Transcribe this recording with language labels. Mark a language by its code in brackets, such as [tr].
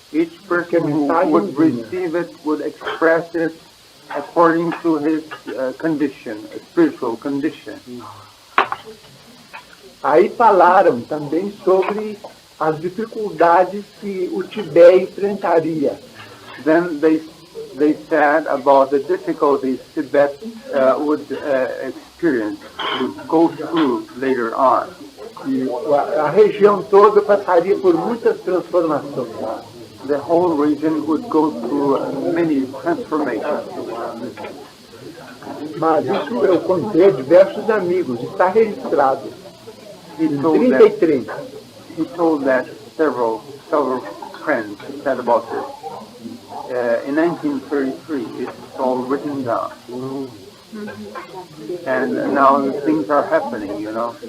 [en] Each person who would receive it would express it according to his condition, spiritual condition. [pt] Aí falaram também sobre as dificuldades que o Tibete enfrentaria. [en] Then they said about the difficulties Tibet would experience, would go through later on. [pt] E a região toda passaria por muitas transformações. [en] The whole region would go through many transformations. [pt] Mas isso eu contei a diversos amigos, está registrado. [en] He told that several friends said about this. In 1933, it's all written down. And now things are happening, you know.